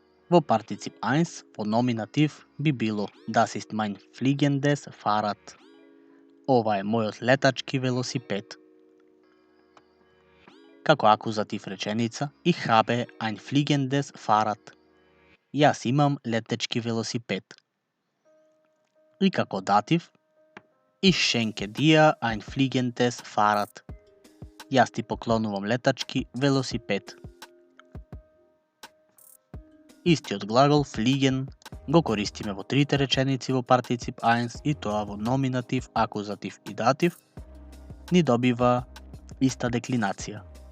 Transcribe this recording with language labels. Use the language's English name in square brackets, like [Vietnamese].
[Macedonian] Во партицип 1 во номинатив би било [German] Das ist mein fliegendes Fahrrad. [Macedonian] Ова е мојот летачки велосипед. Како акузатив реченица [German] Ich habe ein fliegendes Fahrrad. [Macedonian] Јас имам летечки велосипед. И како датив [German] Ich schenke dir ein fliegendes Fahrrad. [Macedonian] Јас ти поклонувам летачки велосипед. Истиот глагол fliegen го користиме во трите реченици во партицип 1 и тоа во номинатив, акузатив и датив ни добива иста деклинација.